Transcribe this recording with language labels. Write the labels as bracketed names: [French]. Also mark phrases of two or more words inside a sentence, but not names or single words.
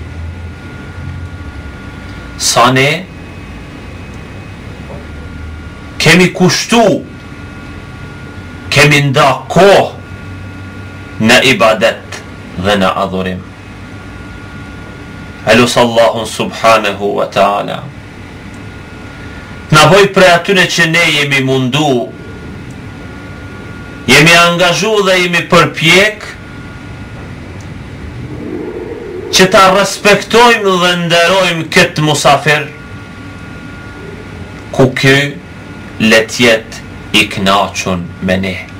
[Albanian] Sa ne kemi kushtu, kemi nda kohë në ibadet dhe në adhurim. Elus Allahun [Arabic] سبحانه وتعالى [Albanian] na boj për atyre që ne jemi mundu, jemi angazhu dhe jemi përpjek që ta respektojmë dhe nderojmë këtë musafir, ku ky le të jetë i kënaqur me ne.